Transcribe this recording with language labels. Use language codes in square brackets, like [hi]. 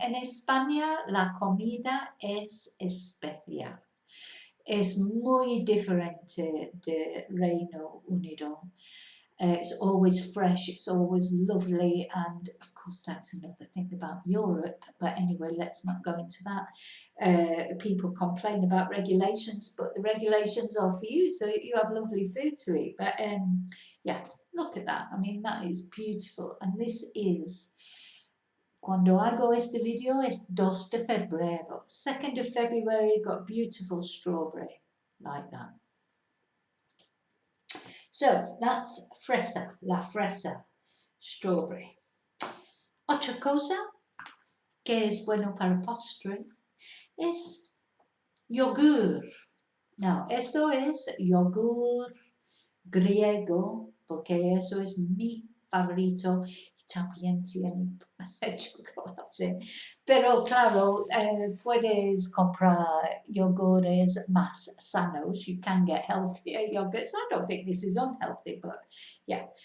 [es] En España, la comida es especial. Es muy diferente de Reino Unido. [en] It's always fresh, it's always lovely, and of course that's another thing about Europe. But anyway, let's not go into that. People complain about regulations, but the regulations are for you, so you have lovely food to eat. But yeah, look at that. I mean, that is beautiful. And this is, [es] cuando hago este video, es 2 de febrero. [en] 2nd of February, got beautiful strawberry, like that. So that's fresa, [es] la fresa, [en] strawberry. [es] Otra cosa que es bueno para postre es yogur. [en] Now, [es] esto es yogur griego, porque eso es mi favorito y también tiene chocolate. Pero claro, puedes comprar yogures más sanos. [en] You can get healthier yogurts. I don't think this is unhealthy, but yeah.